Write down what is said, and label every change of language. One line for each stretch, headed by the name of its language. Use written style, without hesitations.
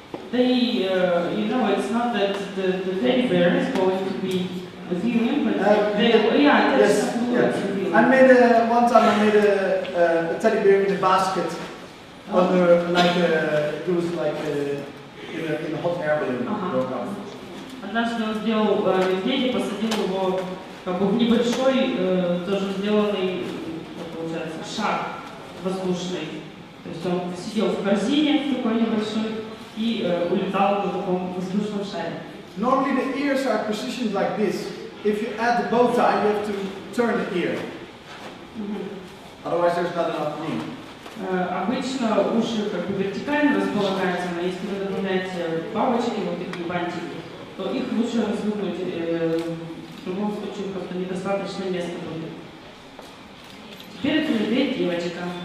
English: They, you know, it's not that the teddy bear is going to be with you, but yeah, that's yes. One time I made a teddy bear in a basket under, like, it was like in a hot air balloon.
Russian: Однажды он сделал медведя, посадил его как бы в небольшой, тоже сделанный, получается, шар. воздушный. То есть он сидел в корзине такой небольшой и улетал на таком воздушном шаре.
English: Normally the ears are positioned like this. If you add the bow tie, you have to turn the ear. Otherwise there's not enough room.
Russian: Обычно уши как бы вертикально располагаются, но если вы добавляете бабочки, вот такие бантики, то их лучше развернуть. В любом случае просто недостаточно места будет. Теперь это медведь девочка.